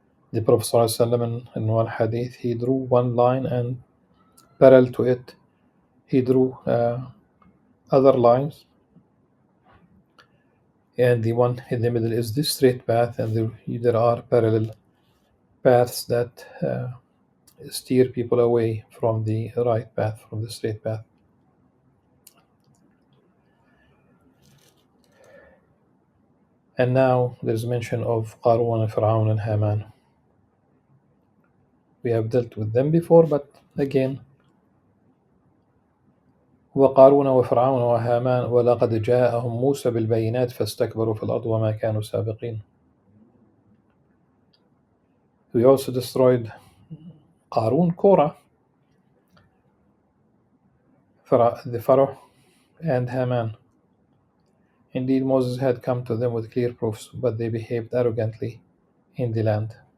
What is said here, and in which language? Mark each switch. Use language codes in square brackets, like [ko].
[en] The Prophet ﷺ in one hadith, he drew one line, and parallel to it, he drew other lines, and the one in the middle is the straight path, and there are parallel paths that steer people away from the right path, from the straight path. And now there's mention of Qarun and Fir'aun and Haman. We have dealt with them before, but again, [ar] وقارون وفرعون وهامان ولقد جاءهم موسى بالبينات فاستكبروا في الأرض وما كانوا سابقين. [en] We also destroyed Qarun, Korah, the Pharaoh, and Haman. Indeed, Moses had come to them with clear proofs, but they behaved arrogantly in the land.